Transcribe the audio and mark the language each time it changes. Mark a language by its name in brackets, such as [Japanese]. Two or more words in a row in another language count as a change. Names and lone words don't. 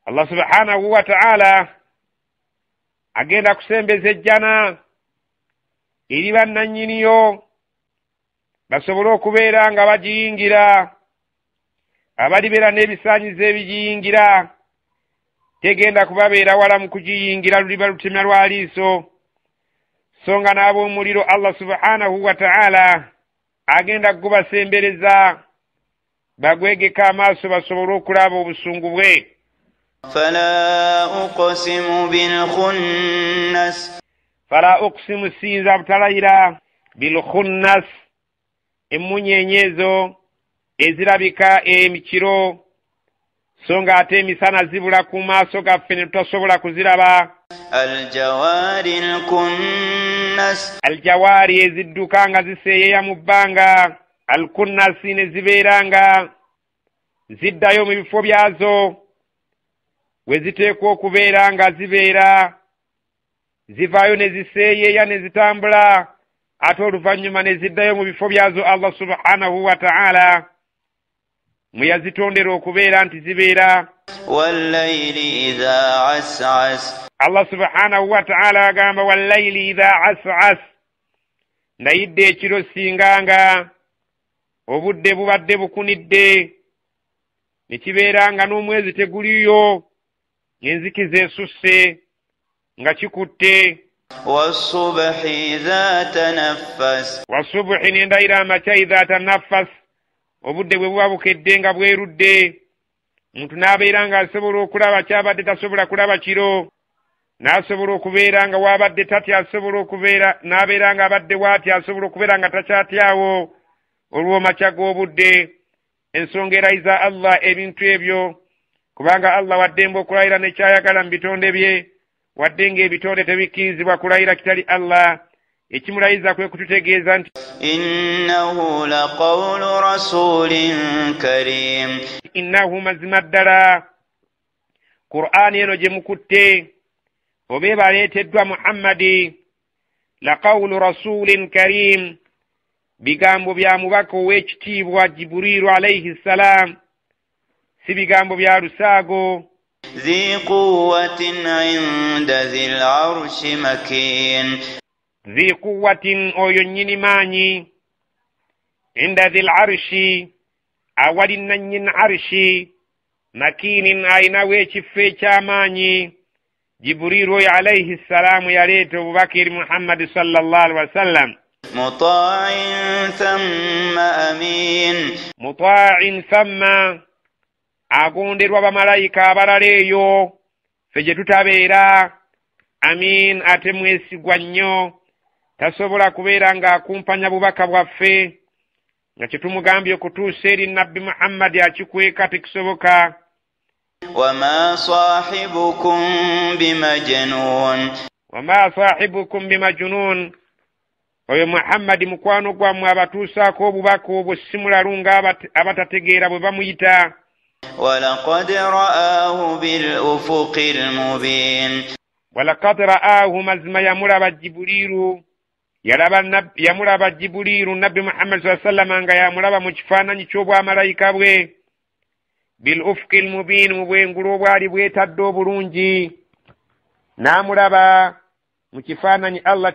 [Arabic] الله سبحانه وتعالى [Ganda] agenda kusembeza ejjana eri bannannyiniyo basobole okubeera nga bagiyingira abalibeera n'ebisaanyizo ebigiyingira tegenda kubabeera wala mu kugiyingira luliba lutemya lwa liiso so nga n'ab'omuliro [Arabic] الله سبحانه وتعالى [Ganda] agenda kubasembereza bagwegeka amaaso basobole okulaba obusungu bwe. [Arabic] فلا أقسم بالخنس فلا أقسم [Ganda] sinza butalayira bilkhunnas emunyenyezo ezirabika emikiro so nga ate emisana zibula ku maaso gaffe ne tutasobola kuziraba. [Arabic] الجوار الكنس [Ganda] aljawaari ezidduka nga ziseeyeeya mu bbanga alkunnasi ne zibeera nga ziddayo mu bifo byazo we ziteekwa okubeera nga zibeera zivaayo ne ziseeyeeya ne zitambula ate oluvannyuma ne ziddayo mu bifo byazo. [Arabic] الله سبحانه وتعالى [Ganda] mwe yazitondera okubeera nti zibeera. [Arabic] والليل إذا عسعس الله سبحانه وتعالى [Ganda] agamba [Arabic] والليل إذا عسعس [Ganda] ndayidde ekiro singanga obudde bubadde bukunidde ne kibeera nga n'omwezi teguliyo ng'enzikiza esusse nga kikutte. [Arabic] والصبح إذا تنفس [Ganda] wasubuhi ne ndayira amakya [Arabic] إذا تنفس [Ganda] obudde bwe buba bukedde nga bwerudde omuntu n'abeera nga asobola okulaba kyabadde tasobola kulaba kiro n'asobola okubeera nga wabadde tatya asobola okubeera n'abeera nga abadde waatya asobola okubeera nga takyatyawo olw'omakya g'obudde. ensonga erayiza Allah ebintu ebyo kubanga Allah waddemba okulayira nekyayagala mu bitonde bye wadde ng'ebitonde tebikkirizibwa kulayira kitali Allah. ekimulayiza kwe kututegeeza nti [Arabic] إنه لقول رسول كريم [Ganda] innahu mazima ddala Qur'ani eno gye mukutte oba ebaleeteddwa Muhammadi [Arabic] لقول رسول كريم [Ganda] bigambo bya mubaka ow'ekitiibwa Jibrilu [Arabic] عليه السلام [Ganda] si bigambo bya lusaago. [Arabic] ذي قوة عند ذي العرش مكين ذي قوة [Ganda] oyo nnyini maanyi [Arabic] عند ذي العرش [Ganda] awali nannyini arshi makinin ayinawo ekifo eky'amaanyi. Jibrilu oyo [Arabic] عليه السلام [Ganda] yaleeta obubaka eri Muhammadi [Arabic] صلى الله عليه وسلم. مطاع ثم أمين مطاع ثم [Ganda] agonderwa bamalayika abalala eyo ffe gye tutabeera. Amin ate mwesigwa nnyo tasobola kubeera ng'akumpanya bubaka bwaffe nga kye tumugambye okutuusa eri nabbi Muhammadi akikweka tekisoboka. [Arabic] وما صاحبكم بمجنون وما صاحبكم بمجنون [Ganda] oyo Muhammadi mukwano gwammwe abatuusaako obubaka obwo simulalu nga abatategeera bwe bamuyita. [Arabic] ولقد رآه بالأفق المبين ولقد رآه [Ganda] mazima yamulaba Jibrilu yamulaba Jibrilu nabbi Muhammad [Arabic] صلى الله عليه وسلم [Ganda] nga yamulaba mu kifaananyi ky'obwamalayika bwe [Arabic] بالأفق المبين [Ganda] mu bwengulu obwali bwetadde obulungi n'amulaba mu kifaananyi Allah